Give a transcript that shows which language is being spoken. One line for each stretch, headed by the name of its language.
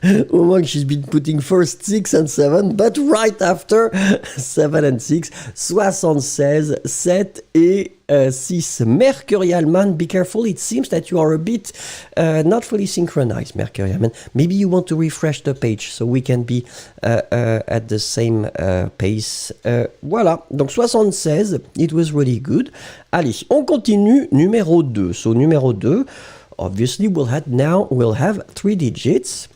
English: Oumang, she's been putting first 6 and 7, but right after 7 and 6, 76, 7 et 6. Mercurial Man, be careful, it seems that you are a bit not fully synchronized, Mercurial Man. Maybe you want to refresh the page so we can be at the same pace.
French: Voilà, donc
English: 76, it was really good.
French: Allez, on continue, numéro 2.
English: So, numéro 2, obviously, we'll have 3 digits.